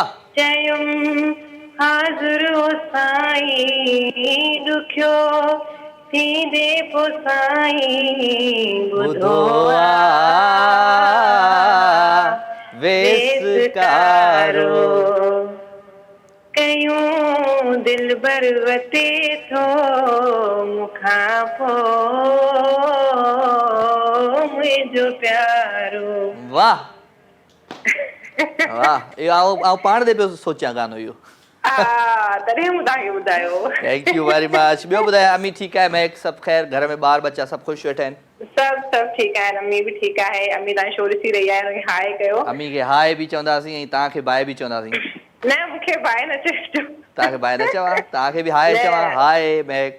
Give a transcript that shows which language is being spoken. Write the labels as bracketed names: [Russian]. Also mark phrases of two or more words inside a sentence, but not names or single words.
[Sindhi] चयुमि हाज़ुर हो साईं ॾुखियो थींदे पोइ साईं ॿुधो वेसकारो कयूं दिलबर वते थो मुखां पोइ मुंहिंजो प्यारो वाह वाह इहो आउं पाण ते पियो सोचियां गानो इहो तॾहिं मूं तव्हांखे ॿुधायो [English] thank you very much [Sindhi] ॿियो ॿुधाए अमी ठीकु आहे महक सभु ख़ैर घर में ॿार बच्चा सभु ख़ुशि वेठा आहिनि सभु ठीकु आहिनि अम्मी बि ठीकु आहे अम्मी तव्हां शो ॾिसी रही आहे हुनखे हाय कयो अमी खे हाय बि चवंदासीं ऐं तव्हांखे बाय बि चवंदासीं न मूंखे बाय न चइजो तव्हांखे बाय न चवां तव्हांखे बि हाय चवां हाय महक